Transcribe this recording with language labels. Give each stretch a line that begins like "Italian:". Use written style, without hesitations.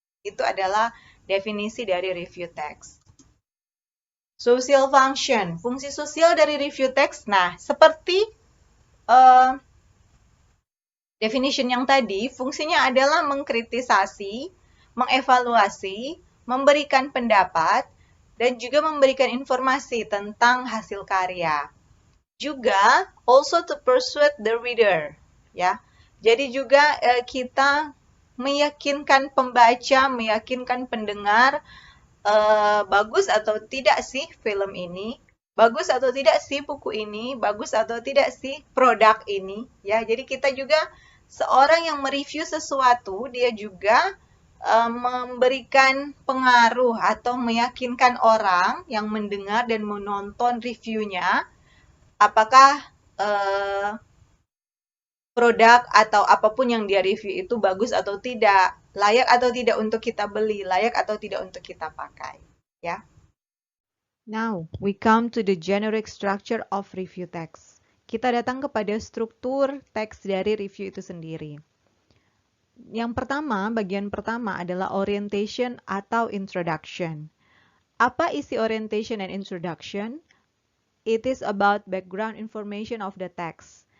Indonesian: Itu adalah definisi dari review text. Social function, fungsi sosial dari review text. Nah, seperti definition yang tadi, fungsinya adalah mengkritisasi, mengevaluasi, memberikan pendapat, dan juga memberikan informasi tentang hasil karya.
English: Juga also to persuade the reader, ya.
Indonesian: Jadi juga kita meyakinkan pembaca, meyakinkan pendengar, bagus atau tidak sih film ini, bagus atau tidak sih buku ini, bagus atau tidak sih produk ini, ya. Jadi kita juga seorang yang mereview sesuatu, dia juga memberikan pengaruh atau meyakinkan orang yang mendengar dan menonton reviewnya, apakah produk atau apapun yang dia review itu bagus atau tidak, layak atau tidak untuk kita beli, layak atau tidak untuk kita pakai, ya.
English: Now, we come to the generic structure of review text.
Indonesian: Kita datang kepada struktur teks dari review itu sendiri. Yang pertama, bagian pertama adalah orientation atau introduction. Apa isi
English: orientation and introduction? It is about background information of the text.